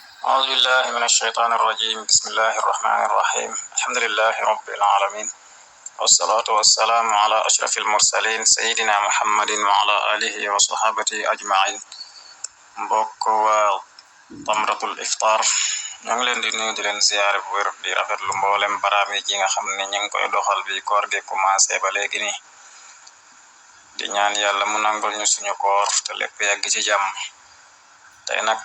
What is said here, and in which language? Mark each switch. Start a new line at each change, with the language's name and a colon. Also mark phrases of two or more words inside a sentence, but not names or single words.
Arabic: أعوذ بالله من الشيطان الرجيم بسم الله الرحمن الرحيم الحمد لله رب العالمين والصلاة والسلام على أشرف المرسلين سيدنا محمد وعلى آله وصحابته أجمعين
Wolof: mbokk waa tamratul iftar ñu ngi leen di nuyu di leen ziyaare bu wér di rafetlu mboolem baraami ji nga xam ne ñu ngi koy doxal bi koor gi commencé ba léegi nii di ñaan yàlla mu nangul ñu suñu koor te lépp yegg ci jàmm tey nag